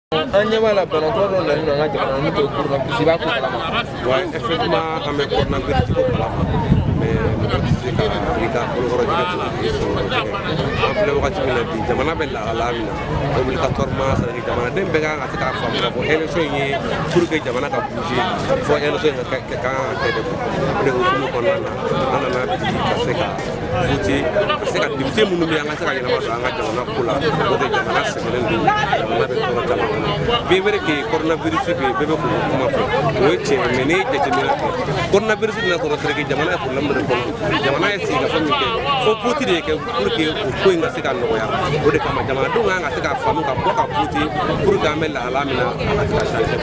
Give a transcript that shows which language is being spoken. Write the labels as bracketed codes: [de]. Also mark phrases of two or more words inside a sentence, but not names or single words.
[bm] an ɲɛ b'a la banatɔ dɔ nalen don an ka jamana n'u tɛ coronavirus i b'a ko kalama. [fr] Ouais, effectivement [bm] an bɛ coronavirus ko kalama mais mɔgɔ tɛ se ka i ka bolokɔrɔ tigɛ coronavirus sɔrɔ tigɛ an filɛ wagati min na bi jamana bɛ lahalaya min na [fr] obligatoirement c'est à dire [bm] jamanaden bɛɛ kan ka se k'a faamu k'a fɔ élection in ye [fr] pour que [bm] jamana ka bouger fo élection in ka kɛ de o de hukumu kɔnɔna na an nana bi ka se ka voter ka se ka député minnu bɛ yen an ka se ka yɛlɛma don an ka jamana ko la o de jamana sɛgɛnnen don jamana bɛ tɔɔrɔ caman kɔnɔ [fr] bien vrai que [bm] coronavirus bɛ yen bɛɛ bɛ k'o kuma fɔ o ye tiɲɛ mais n'i ye jateminɛ kɛ coronavirus bɛna sɔrɔ [fr] c'est que [bm] jamana ye problème dɔ de kɔnɔ jamana ye sigikafɔ min kɛ fo vote de kɛ [fr] pour que [bm] o ko in ka se ka nɔgɔya o de kama jamanadenw kan ka se ka faamu ka bɔ ka voter [fr] pour que [bm] an bɛ lahala min na a ka se ka changer.